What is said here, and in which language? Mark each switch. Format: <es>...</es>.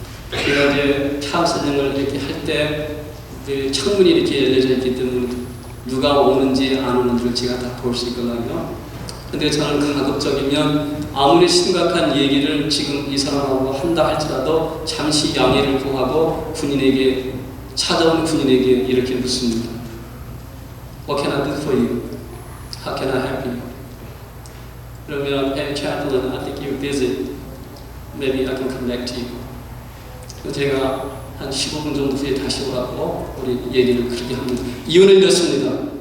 <ko>제가 이제 폐암사령을 이렇게 할 때 창문이 이렇게 열려져 있기 때문에 누가 오는지 안 오는지를 제가 다 볼 수 있거든요. 근데 저는 가급적이면 아무리 심각한 얘기를 지금 이 사람하고 한다 할지라도 잠시 양해를 구하고 군인에게 찾아온 군인에게 이렇게 묻습니다.</ko> <en>What can I do for you? How can I help you?</en> <ko>그러면</ko> <en>Hey chaplain, I think you're busy. Maybe I can come back to you.</en> <ko>제가 한 15분 정도 후에 다시 오라고 우리 얘기를 그렇게 합니다. 이유는 이렇습니다.</ko>